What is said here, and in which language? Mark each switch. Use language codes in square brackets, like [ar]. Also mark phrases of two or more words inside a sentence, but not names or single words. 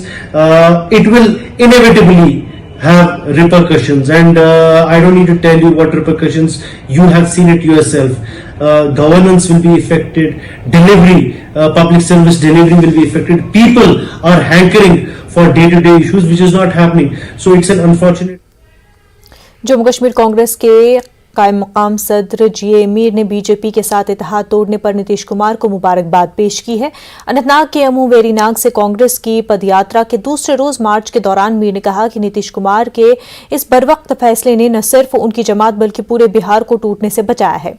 [en] It will inevitably have repercussions, and I don't need to tell you what repercussions. You have seen it yourself. Governance will be affected, delivery, public service delivery will be affected. People are hankering for day-to-day issues, which is not happening. So it's an unfortunate. [ur] جموں کشمیر کانگریس کے قائم مقام صدر جی اے میر نے بی جے پی کے ساتھ اتحاد توڑنے پر نتیش کمار کو مبارکباد پیش کی ہے۔ اننت ناگ کے امو ویری ناگ سے کانگریس کی پدیاترا کے دوسرے روز مارچ کے دوران میر نے کہا کہ نتیش کمار کے اس بروقت فیصلے نے نہ صرف ان کی جماعت بلکہ پورے بہار کو ٹوٹنے سے بچایا ہے۔